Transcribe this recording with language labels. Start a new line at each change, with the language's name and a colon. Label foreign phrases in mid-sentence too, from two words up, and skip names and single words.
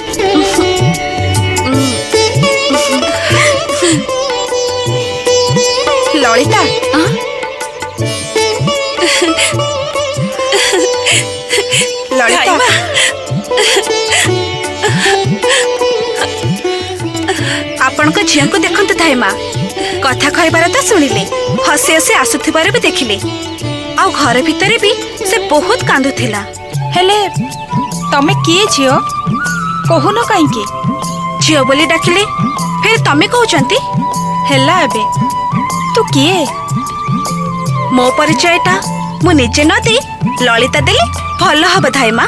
Odia: ଲଳିତା ଲଳିତା ଆପଣ କୁ ଝିଅ କୁ ଦେଖନ୍ତୁ ଧାଇମା। କଥା କହିବାର ତ ଶୁଣିଲେ, ହସି ହସି ଆସୁଥିବାର ବି ଦେଖିଲେ। ଆ ଘର ଭିତରେ ବି ସେ ବହୁତ କାନ୍ଦୁଥିଲା। ହେଲେ ତମେ କିଏ ଝିଅ? କହୁନ କାହିଁକି? ଝିଅ ବୋଲି ଡାକିଲେ ଫିର ତମେ କହୁଛନ୍ତି? ହେଲା ଏବେ ତୁ କିଏ? ମୋ ପରିଚୟଟା ମୁଁ ନିଜେ ନ ଦେଇ ଲଳିତା ଦେଲେ ଭଲ ହବ ଧାଇମା।